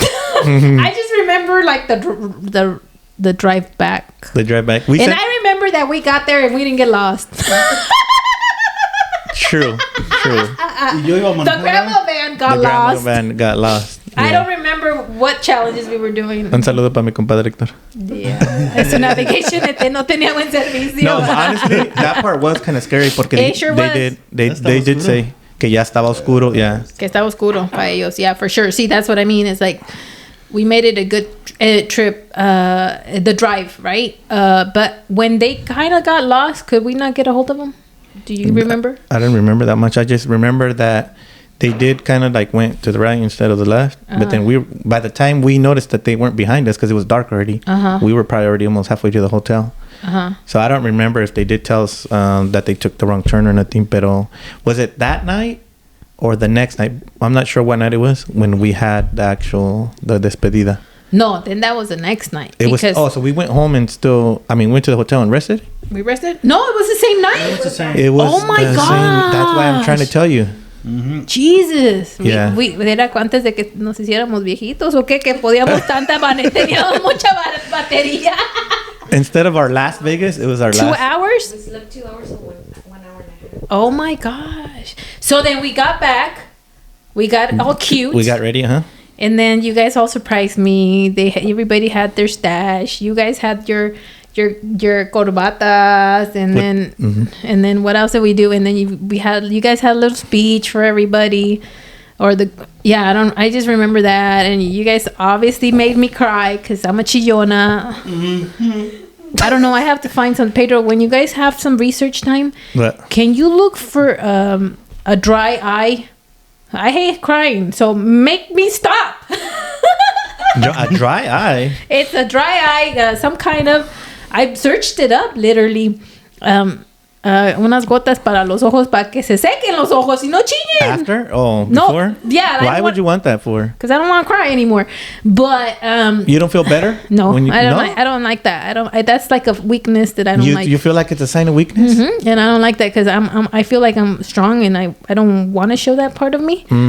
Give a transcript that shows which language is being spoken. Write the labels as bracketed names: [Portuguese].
[English] I just remember like the drive back. The drive back. I remember that we got there and we didn't get lost. True. The grandma van got lost. The grandma van got lost. Yeah. I don't remember what challenges we were doing. [Spanish] Un saludo para mi compadre Héctor. [English] Yeah. [Spanish] Es una vacation no tenía buen servicio. [English] No, honestly, that part was kind of scary [Spanish] porque [English] they did say [Spanish] que ya estaba oscuro. [English] Yeah. [Spanish] Que estaba oscuro para ellos. [English] Yeah, for sure. See, that's what I mean. It's like we made it a good trip, the drive, right? But when they kind of got lost, could we not get a hold of them? Do you remember? I don't remember that much. I just remember that they did kind of like went to the right instead of the left. But then by the time we noticed that they weren't behind us because it was dark already, we were probably already almost halfway to the hotel. So I don't remember if they did tell us that they took the wrong turn or nothing. [Spanish] Pero [English] was it that night or the next night? I'm not sure what night it was when we had the despedida. No, then that was the next night. So we went home and went to the hotel and rested? We rested? No, it was the same night. It was the same. It was oh my the gosh. same. That's why I'm trying to tell you. Jesus. Yeah. [Spanish] Era antes de que nos hiciéramos viejitos o qué, que podíamos teníamos mucha batería. [English] Instead of our Las Vegas, it was our 2 last. hours? We slept 2 hours and 1 hour and a half. Oh my gosh. So then we got back. We got all cute. We got ready, huh? And then you guys all surprised me. Everybody had their stash. You guys had your corbatas, and then what else did we do? And then you guys had a little speech for everybody, I just remember that. And you guys obviously made me cry because I'm a chillona. I don't know. I have to find some. Pedro, when you guys have some research time, can you look for a dry eye? I hate crying, so make me stop. A dry eye? It's a dry eye, some kind of... I searched it up, literally. [Spanish] Unas gotas para los ojos, para que se sequen los ojos y no chillen. [English] After? Oh, no, before? Yeah. Why would you want that for? Because I don't want to cry anymore. But... you don't feel better? No, I don't like that. That's like a weakness that I don't like. You feel like it's a sign of weakness? Mm-hmm. And I don't like that because I feel like I'm strong and I don't want to show that part of me.